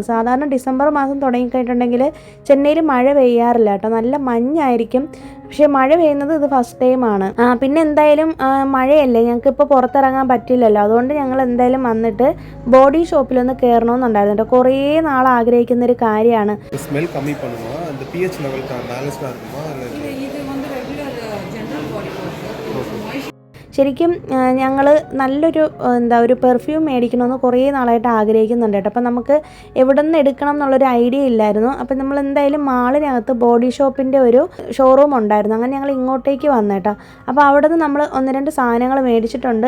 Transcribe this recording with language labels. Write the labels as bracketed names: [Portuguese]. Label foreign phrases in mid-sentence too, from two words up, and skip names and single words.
[Malayalam] സാധാരണ ഡിസംബർ മാസം തുടങ്ങിക്കഴിഞ്ഞിട്ടുണ്ടെങ്കിൽ ചെന്നൈയിൽ മഴ പെയ്യാറില്ല കേട്ടോ, നല്ല മഞ്ഞായിരിക്കും. പക്ഷേ മഴ പെയ്യുന്നത് ഇത് [English] first timeാണ്. [Malayalam] പിന്നെ എന്തായാലും മഴയല്ലേ, ഞങ്ങൾക്ക് ഇപ്പോൾ പുറത്തിറങ്ങാൻ പറ്റില്ലല്ലോ. അതുകൊണ്ട് ഞങ്ങൾ എന്തായാലും വന്നിട്ട് ബോഡി ഷോപ്പിലൊന്ന് കയറണമെന്നുണ്ടായിരുന്നു കേട്ടോ. കുറേ നാൾ ആഗ്രഹിക്കുന്നൊരു കാര്യമാണ്. [Tamil] ஸ்மெல் கம்மி பண்ணுமா, அந்த [English] pH level balancedாக [Tamil] இருக்குமா? இது வந்து [English] regular general body wash. [Malayalam] ശരിക്കും ഞങ്ങൾ നല്ലൊരു ഒരു പെർഫ്യൂം മേടിക്കണമെന്ന് കുറേ നാളായിട്ട് ആഗ്രഹിക്കുന്നുണ്ട് കേട്ടോ. അപ്പോൾ നമുക്ക് എവിടെ നിന്ന് എടുക്കണം എന്നുള്ളൊരു ഐഡിയ ഇല്ലായിരുന്നു. അപ്പോൾ നമ്മൾ എന്തായാലും മാളിനകത്ത് ബോഡി ഷോപ്പിൻ്റെ ഒരു ഷോറൂം ഉണ്ടായിരുന്നു. അങ്ങനെ ഞങ്ങൾ ഇങ്ങോട്ടേക്ക് വന്നു കേട്ടോ. അപ്പോൾ അവിടെ നിന്ന് നമ്മൾ 1-2 സാധനങ്ങൾ മേടിച്ചിട്ടുണ്ട്.